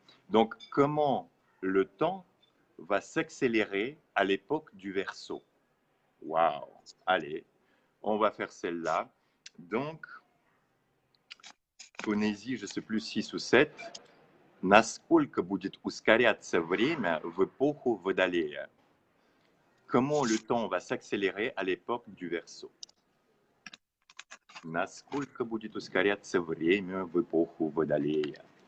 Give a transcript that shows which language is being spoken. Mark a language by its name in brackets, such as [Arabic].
[French] Donc, comment le temps va s'accélérer à l'époque du Verseau? Waouh! Allez, on va faire celle-là. Donc, Ponésie, je ne sais plus 6 ou 7. [Russian] Насколько будет ускоряться время в эпоху Водолея? [French] Comment le temps va s'accélérer à l'époque du Verseau? [Russian] Насколько будет ускоряться время в эпоху Водолея?